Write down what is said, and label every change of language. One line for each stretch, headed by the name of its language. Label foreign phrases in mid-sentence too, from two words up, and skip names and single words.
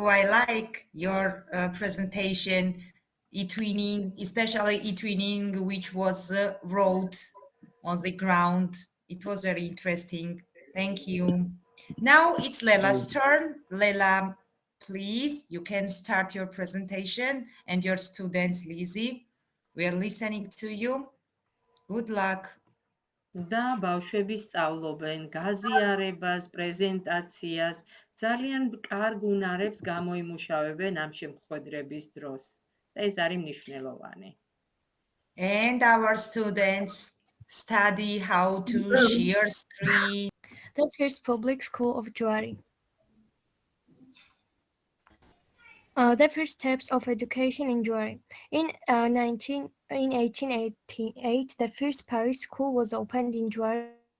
English: I like your presentation, e-twinning, especially e-twinning, which was wrote on the ground. It was very interesting. Thank you. Now it's Lela's turn. Lela, please, you can start your presentation and your students, Lizzie. We are listening to you. Good luck.
Georgian: და ბავშვები სწავლობენ გაზიარებას, პრეზენტაციას, ძალიან კარგ უნარებს გამოიმუშავებენ ამ შემოხვედრების დროს. და ეს არის მნიშვნელოვანი.
English: And our students study how to share screen. The first public school of Juari. The first steps of education in Juari. In 1888, the first parish school was opened in Juari.